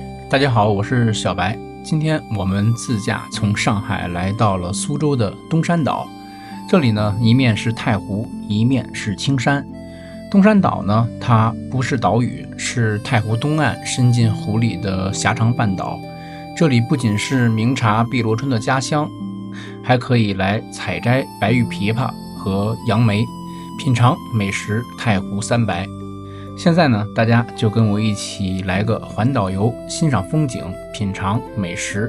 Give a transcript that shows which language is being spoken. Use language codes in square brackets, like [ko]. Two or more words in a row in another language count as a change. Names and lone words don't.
[zh] 大家好，我是小白。今天我们自驾從上海来到了蘇州的東山島。這裡呢，一面是太湖，一面是青山。東山島呢，它不是島嶼，是太湖東岸伸進湖裡的狹長半島。這裡不僅是明茶碧螺春的家鄉，還可以來採摘白玉枇杷和楊梅，品嘗美食太湖三白。現在呢，大家就跟我一起來個環島遊，欣賞風景，品嘗美食。